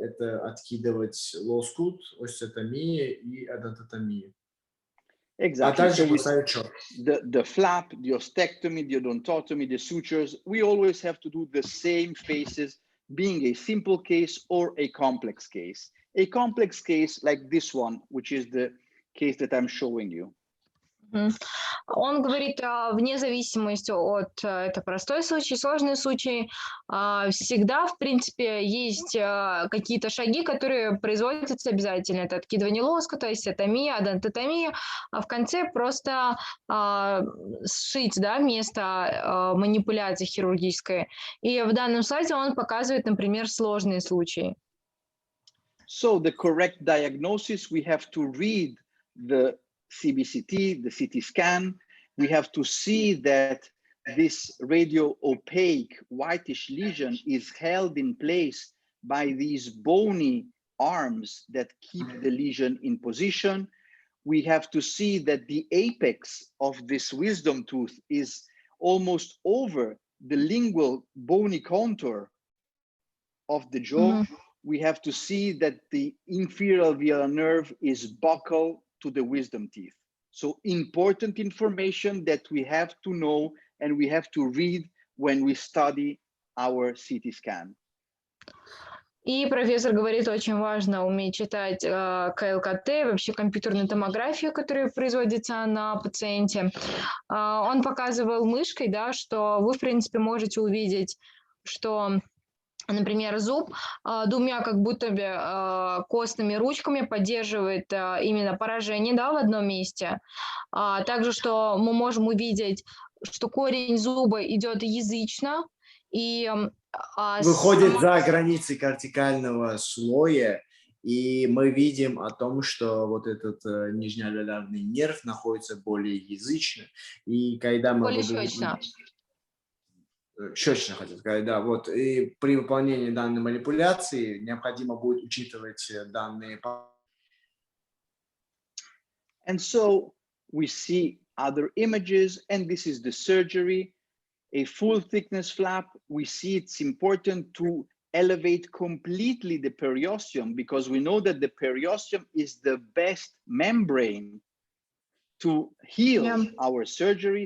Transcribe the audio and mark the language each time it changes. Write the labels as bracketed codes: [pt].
[ru] Это откидывать лоскут, остеотомия и одонтотомия. [en] Exactly. [ru] А также [en] So [ru] поставить шов. [en] the flap, the ostectomy, the odontotomy, the sutures, we always have to do the same phases, being a simple case or a complex case. A complex case like this one, which is the case that I'm showing you. [ru] Он говорит, вне зависимости от, это простой случай, сложный случай, всегда, в принципе, есть какие-то шаги, которые производятся обязательно. Это откидывание лоскута, остеотомия, одонтотомия, а в конце просто сшить, да, место манипуляции хирургической. И в данном слайде он показывает, например, сложные случаи. [en] So the correct diagnosis, we have to read the CBCT, the CT scan. We have to see that this radio opaque whitish lesion is held in place by these bony arms that keep the lesion in position. We have to see that the apex of this wisdom tooth is almost over the lingual bony contour of the jaw. We have to see that the inferior alveolar nerve is buccal to the wisdom teeth. So important information that we have to know and we have to read when we study our CT scan. [ru] И профессор говорит, очень важно уметь читать КЛКТ, вообще компьютерную томографию, которая производится на пациенте. Он показывал мышкой, да, что вы, в принципе, можете увидеть, что, например, зуб двумя как будто бы костными ручками поддерживает именно поражение, да, в одном месте. Также, что мы можем увидеть, что корень зуба идет язычно, и выходит за границы кортикального слоя, и мы видим о том, что вот этот нижнеалвеолярный нерв находится более язычно, и когда мы более щечно. Щечно, хотел сказать, да, вот, и при выполнении данной манипуляции необходимо будет учитывать данные. [en] And so we see other images, and this is the surgery. A full thickness flap, we see it's important to elevate completely the periosteum because we know that the periosteum is the best membrane to heal our surgery.